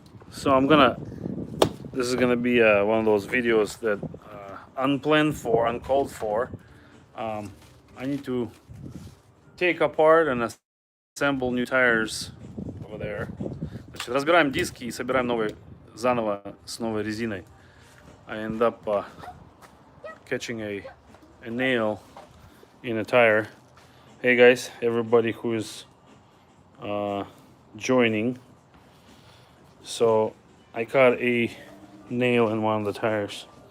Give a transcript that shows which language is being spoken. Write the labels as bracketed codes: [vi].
[en] So this is gonna be one of those videos that unplanned for, uncalled for. I need to take apart and assemble new tires over there. [ru] Значит, разбираем диски и собираем новые заново с новой резиной. [en] I end up catching a nail in a tire. Hey guys, everybody who's joining. So I caught a nail in one of the tires.